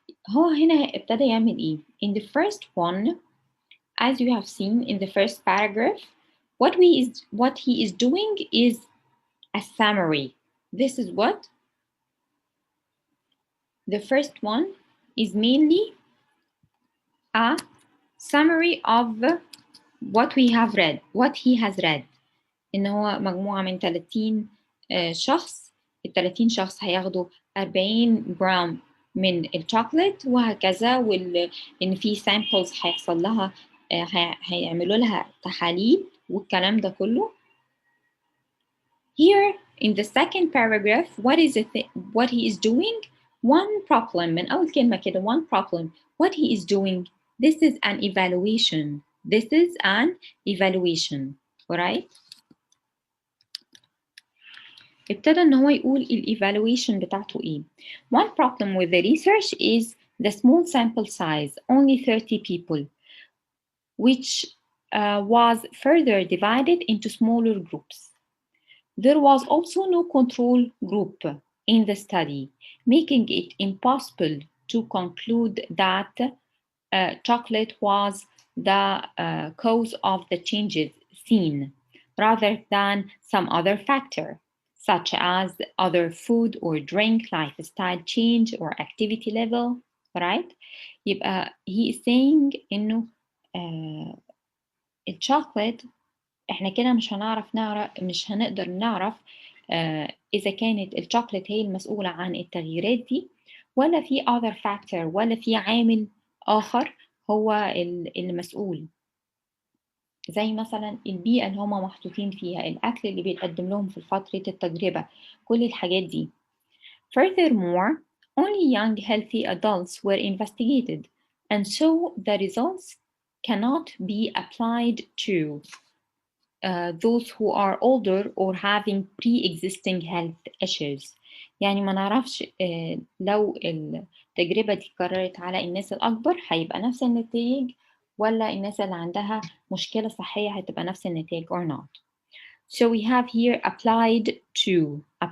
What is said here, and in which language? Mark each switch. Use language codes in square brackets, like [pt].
[ar] هو هنا ابتدى يعمل إيه؟ [en] In the first one, as you have seen in the first paragraph, what he is doing is a summary. This is what? The first one is mainly a summary of what we have read, what he has read. [ar] إن هو مجموعة من 30 شخص. ال 30 شخص هياخدوا 40 جرام من الشوكولات وهكذا، إن في samples هيحصل لها هيعملوا لها تحاليل والكلام ده كله. [en] Here in the second paragraph, what he is doing? One problem. [ar] من أول كلمة كده, [en] one problem. What he is doing? This is an evaluation. This is an evaluation. Alright? [ar] ابتدى إن هو يقول الإيفالويشن بتاعته إيه. [en] One problem with the research is the small sample size, only 30 people, which was further divided into smaller groups. There was also no control group in the study, making it impossible to conclude that chocolate was the cause of the changes seen, rather than some other factor, such as other food or drink, lifestyle change, or activity level, right? [ar] يبقى [en] he is saying [ar] إنه الشوكولات إحنا كده مش هنقدر نعرف إذا كانت الشوكولات هي المسؤولة عن التغييرات دي ولا في [en] other factor [ar] ولا في عامل آخر هو المسؤول، زي مثلا البيئة اللي هما محطوطين فيها، الأكل اللي بيتقدم لهم في فترة التجربة، كل الحاجات دي. [en] Furthermore, only young healthy adults were investigated, and so the results cannot be applied to those who are older or having pre-existing health issues. [ar] يعني ما نعرفش لو التجربة دي قررت على الناس الأكبر هيبقى نفس النتائج ولا الناس اللي عندها مشكلة صحية هتبقى نفس النتائج [en] or not. So we have here applied to.